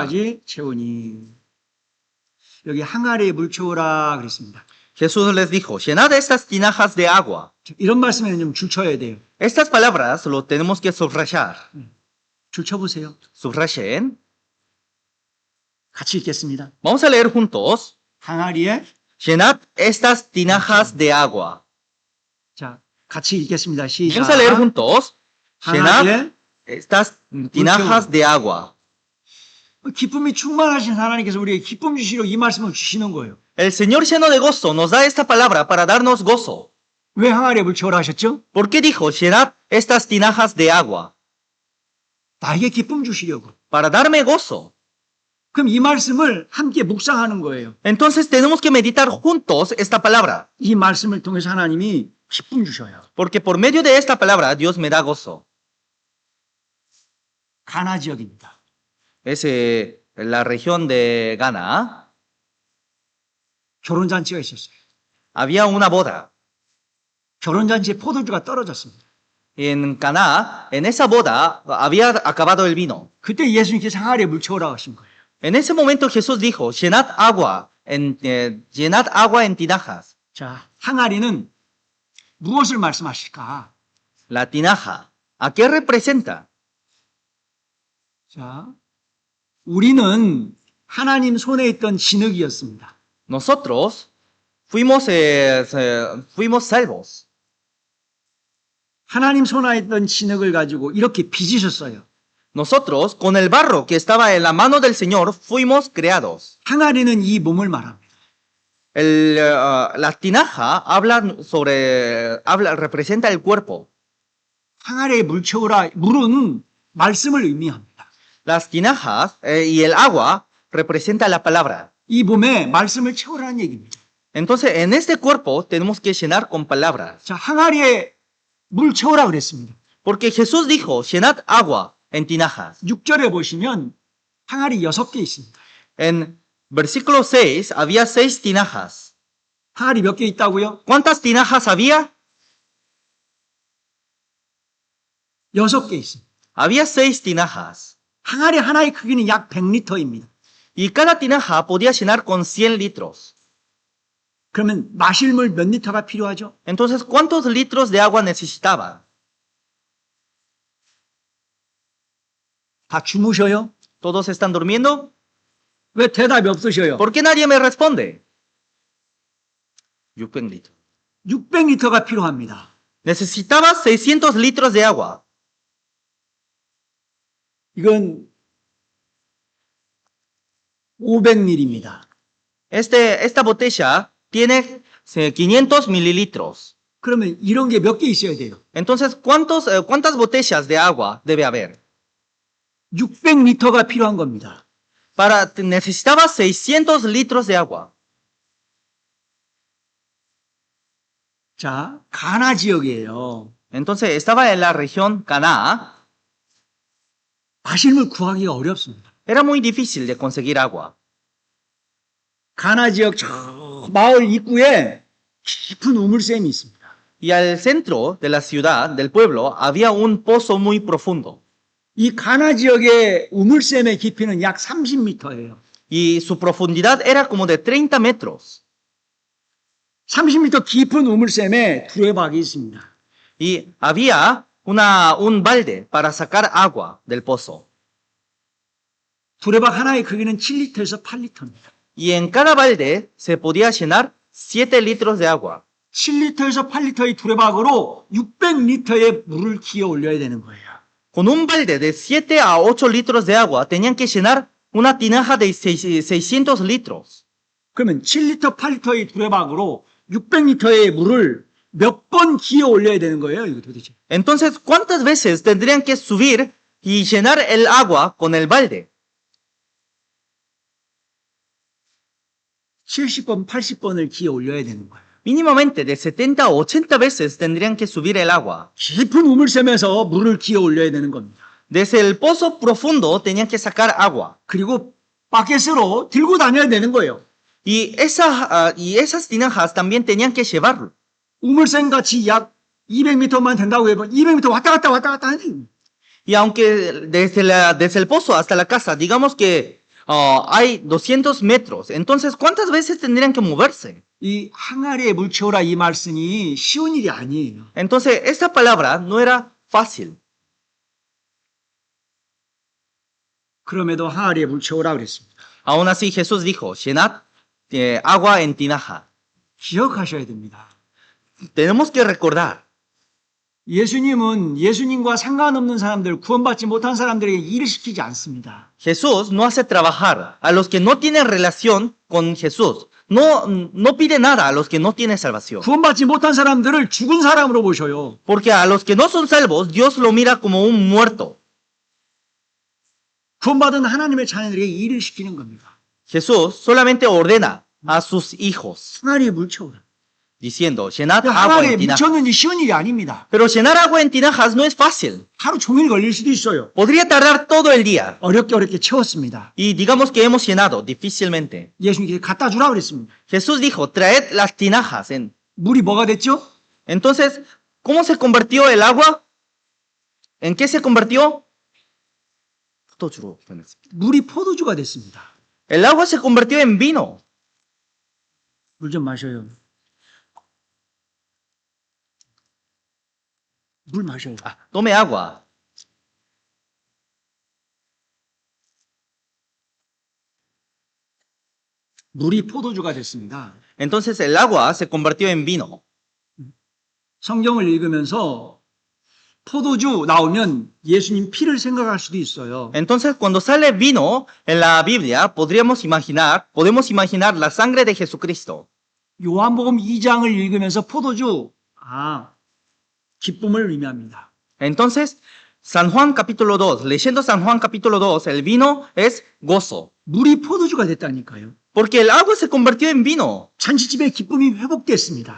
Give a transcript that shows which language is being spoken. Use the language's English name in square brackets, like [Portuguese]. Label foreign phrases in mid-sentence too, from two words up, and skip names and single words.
[Korean] 채우니. 여기 항아리에 물 채우라 그랬습니다. [Spanish] Jesús les dijo, llenad estas tinajas de agua. [Korean] 이런 말씀에는 좀 줄 쳐야 돼요. [Spanish] Estas palabras lo tenemos que subrayar. [Korean] 줄 쳐보세요. [Spanish] Subrayen. [Korean] 같이 읽겠습니다. [Spanish] Vamos a leer juntos. [Korean] 항아리에 [Spanish] Llenad estas tinajas de agua. [Korean] 자, 같이 읽겠습니다. 시작. [Spanish] Vamos a leer juntos. Llenad [Korean] 항아리에 [Spanish] estas tinajas de agua. [Korean] 기쁨이 충만하신 하나님께서 우리에게 기쁨 주시려고 이 말씀을 주시는 거예요. [Spanish] El Señor lleno de gozo nos da esta palabra para darnos gozo. [Korean] 왜 항아리에 물 채우라 하셨죠? [Spanish] ¿Por qué dijo, llenad estas tinajas de agua? [Korean] 나에게 기쁨 주시려고. [Spanish] Para darme gozo. [Korean] 그럼 이 말씀을 함께 묵상하는 거예요. [Spanish] Entonces tenemos que meditar juntos esta palabra. [Korean] 이 말씀을 통해서 하나님이 기쁨 주셔요. [Spanish] Porque por medio de esta palabra Dios me da gozo. [Korean] 가나 지역입니다. [Spanish] Es la región de Ghana. [Korean] 결혼잔치가 있었어요. [Spanish] Había una boda. [Korean] 결혼잔치에 포도주가 떨어졌습니다. [Spanish] En Caná, en esa boda, había acabado el vino. [Korean] 그때 예수님께서 항아리에 물 채우라고 하신 거예요. [Spanish] En ese momento Jesús dijo, llenad agua en tinajas. [Korean] 자, 항아리는 무엇을 말씀하실까? [Spanish] La tinaja, ¿a qué representa? [Korean] 자, 우리는 하나님 손에 있던 진흙이었습니다. [Spanish] Nosotros fuimos salvos. [Korean] 하나님 손에 있던 진흙을 가지고 이렇게 빚으셨어요. [Spanish] Nosotros, con el barro que estaba en la mano del Señor, fuimos creados. [Korean] 항아리는 이 몸을 말합니다. [Spanish] La tinaja representa el cuerpo. [Korean] 항아리에 물 채우라. 물은 말씀을 의미합니다. [Spanish] Las tinajas y el agua representa la palabra. [Korean] 이 몸에 말씀을 채우라는 얘기입니다. [Spanish] Entonces, en este cuerpo tenemos que llenar con palabras. [Korean] 자, 항아리에 물 채우라 그랬습니다. [Spanish] Porque Jesús dijo, llenad agua en tinajas. [Korean] 6절에 보시면 항아리 6개 있습니다. [Spanish] En versículo 6 había 6 tinajas. [Korean] 항아리 몇 개 있다고요? [Spanish] ¿Cuántas tinajas había? [Korean] 6개 있습니다. [Spanish] Había 6 tinajas. [Korean] 항아리 하나의 크기는 약 100리터입니다. [Spanish] Y cada tinaja podía llenar con 100 litros. [Korean] 그러면 마실 물 몇 리터가 필요하죠? [Spanish] Entonces, ¿cuántos litros de agua necesitaba? [Korean] 다 주무셔요? [Spanish] ¿Todos están durmiendo? [Korean] 왜 대답이 없으셔요? [Spanish] ¿Por qué nadie me responde? 600 litros. [Korean] 600리터가 필요합니다. [Spanish] Necesitaba 600 litros de agua. [Korean] 이건 500ml입니다. [Spanish] Esta botella tiene 500 mililitros. [Korean] 그러면 이런 게 몇 개 있어야 돼요? [Spanish] Entonces, ¿cuántas botellas de agua debe haber? [Korean] 600리터가 필요한 겁니다. [Spanish] Necesitaba 600 litros de agua. [Korean] 자, 가나 지역이에요. [Spanish] Entonces, estaba en la región Caná. [Korean] 마실 물 구하기가 어렵습니다. [Spanish] Era muy difícil de conseguir agua. [Korean] 가나 지역 저 마을 입구에 깊은 우물샘이 있습니다. [Spanish] Y al centro de la ciudad, del pueblo, había un pozo muy profundo. [Korean] 이 가나 지역의 우물샘의 깊이는 약 30m예요. [Spanish] Y su profundidad era como de 30 metros. [Korean] 30m 깊은 우물샘에 두레박이 있습니다. [Spanish] Y había un balde para sacar agua del pozo. [Korean] 두레박 하나의 크기는 7리터에서 8리터입니다. [Spanish] Y en cada balde se podía llenar 7 litros de agua. [Korean] 7리터에서 8리터의 두레박으로 600리터의 물을 기어 올려야 되는 거예요. [Spanish] Con un balde de 7 a 8 litros de agua tenían que llenar una tinaja de 600 litros. [Korean] 그러면 7리터, 8리터의 두레박으로 600리터의 물을 몇 번 기어 올려야 되는 거예요, 이거 도대체. [Spanish] Entonces, ¿cuántas veces tendrían que subir y llenar el agua con el balde? [Korean] 70번, 80번을 기어 올려야 되는 거예요. [Spanish] Mínimamente de 70 a 80 veces tendrían que subir el agua. [Korean] 깊은 우물샘에서 물을 기어 올려야 되는 겁니다. [Spanish] Desde el pozo profundo tenían que sacar agua. [Korean] 그리고 바켓으로 들고 다녀야 되는 거예요. [Spanish] Y esas tinajas también tenían que llevarlo. [Korean] 우물샘 같이 약 200m만 된다고 해봐. 200m 왔다 갔다 하는 거예요. [Spanish] Y aunque desde el pozo hasta la casa, digamos que hay 200 metros, entonces ¿cuántas veces tendrían que moverse? [Korean] 이 항아리에 물 채우라 이 말씀이 쉬운 일이 아니에요. [Spanish] Entonces, esta palabra no era fácil. [Korean] 그럼에도 항아리에 물 채우라 그랬습니다. [Spanish] Aún así, Jesús dijo, llenad agua en tinaja. [Korean] 기억하셔야 됩니다. [Spanish] Tenemos que recordar. [Korean] 예수님은 예수님과 상관없는 사람들, 구원받지 못한 사람들에게 일을 시키지 않습니다. [Spanish] Jesús no hace trabajar a los que no tienen relación con Jesús. No pide nada a los que no tienen salvación. [Korean] 구원받지 못한 사람들을 죽은 사람으로 보셔요. [Spanish] Porque a los que no son salvos, Dios lo mira como un muerto. [Korean] 구원받은 하나님의 자녀들에게 일을 시키는 겁니다. [Spanish] Jesús solamente ordena a sus hijos, [Korean] 항아리에 물 채우라. [Spanish] diciendo, llenad agua [Korean] 항아리에 [Spanish] en [Korean] 물 [Spanish] tinajas. [Korean] 채우는 게 쉬운 일이 아닙니다. [Spanish] Pero llenar agua en tinajas no es fácil. [Korean] 하루 종일 걸릴 수도 있어요. [Spanish] Podría tardar todo el día. [Korean] 어렵게 채웠습니다. [Spanish] Y digamos que hemos llenado difícilmente. [Korean] 예수님께서 갖다 주라 그랬습니다. [Spanish] Jesús dijo, traed las tinajas. [Korean] 물이 뭐가 됐죠? [Spanish] Entonces, ¿cómo se convirtió el agua? ¿En qué se convirtió? [Korean] 물이 포도주가 됐습니다. [Spanish] El agua se convirtió en vino. [Korean] 물 좀 마셔요. 물 마셔요. [Spanish] Tome agua. [Korean] 물이 포도주가 됐습니다. [Spanish] Entonces el agua se convirtió en vino. [Korean] 성경을 읽으면서 포도주 나오면 예수님 피를 생각할 수도 있어요. [Spanish] Entonces cuando sale vino en la Biblia, podemos imaginar la sangre de Jesucristo. [Korean] 요한복음 2장을 읽으면서 포도주, 기쁨을 의미합니다. [Spanish] Entonces, San Juan capítulo 2, leyendo San Juan capítulo 2, el vino es gozo. [Korean] 물이 포도주가 됐다니까요. [Spanish] Porque el agua se convirtió en vino. [Korean] 잔치집의 기쁨이 회복됐습니다.